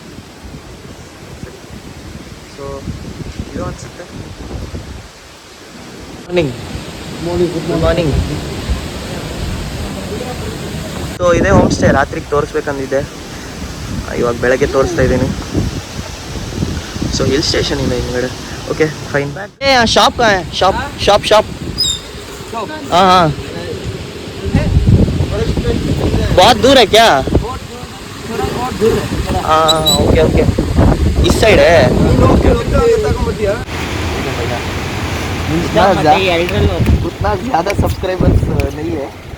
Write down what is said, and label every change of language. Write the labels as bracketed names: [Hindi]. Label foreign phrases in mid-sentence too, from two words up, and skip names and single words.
[Kannada] ಸೊ ಇದು ಅನಿಸುತ್ತೆ. [English] good morning. [Kannada] ಸೊ ಇದೇ [English] home stay. [Kannada] ರಾತ್ರಿಗೆ ತೋರಿಸ್ಬೇಕಂದಿದ್ದೆ, ಇವಾಗ ಬೆಳಗ್ಗೆ ತೋರಿಸ್ತಾ ಇದ್ದೀನಿ. ಸೊ [English] hill station [Kannada] ಇದೆ ಹಿಂದ್ಗಡೆ. [English] okay fine. [Hindi] शॉप कहाँ है? [English] shop shop shop. [Hindi] हाँ हाँ, बहुत दूर है क्या? हाँ [English] okay okay, [Hindi] इस साइड है. उतना ज़्यादा सब्सक्राइबर्स नहीं है.